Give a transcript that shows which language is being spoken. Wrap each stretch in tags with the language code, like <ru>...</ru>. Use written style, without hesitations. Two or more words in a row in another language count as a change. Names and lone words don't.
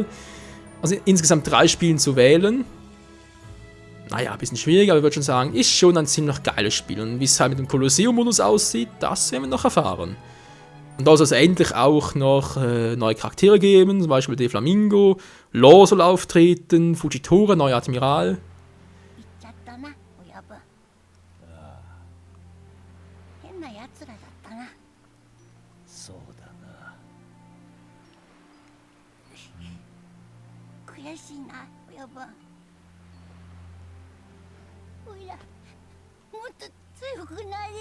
<de>Also insgesamt 3 Spielen zu wählen. Naja, ein bisschen schwierig, aber ich würde schon sagen, ist schon ein ziemlich geiles Spiel. Und wie es halt mit dem Kolosseum-Modus aussieht, das werden wir noch erfahren. Und da soll es endlich auch noch neue Charaktere geben, zum Beispiel De Flamingo, Law soll auftreten, Fujitora, neuer Admiral.</de> <ja>言っちゃったな親分。変な奴らだったな。そうだな。悔しいな親分。おいらもっと強くなれよ。</ja>